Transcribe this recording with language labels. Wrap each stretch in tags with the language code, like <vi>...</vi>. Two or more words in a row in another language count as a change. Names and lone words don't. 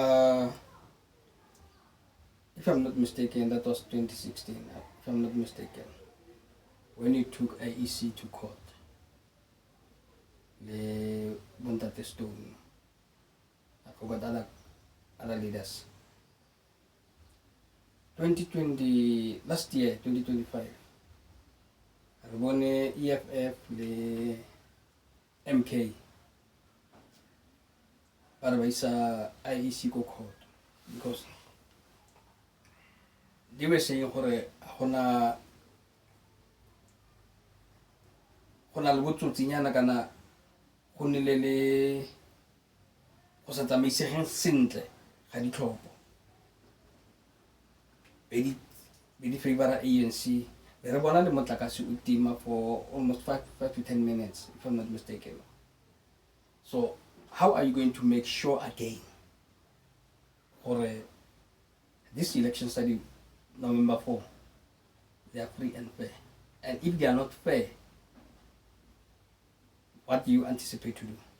<en>So if I'm not mistaken, that was 2016, if I'm not mistaken, when you took IEC to court.</en> <tn>Le Bontate Stone.</tn> <en>I forgot other leaders. 2020, last year, 2025.</en> <tn>Arbone EFF, le MK. Para ba isa IEC</tn> <en>ko court. Because they were saying</en> <tn>gore gona le botsotsinyana kana go nnile le go sa tsamaisegeng sentle ga ditlhopho be di favora ANC be re bona le motlakase o tima</tn> <en>for almost 5 to 10 minutes, if I'm not mistaken. So how are you going to make sure again or this election study November 4 they are free and fair? And if they are not fair, what do you anticipate to do?</en>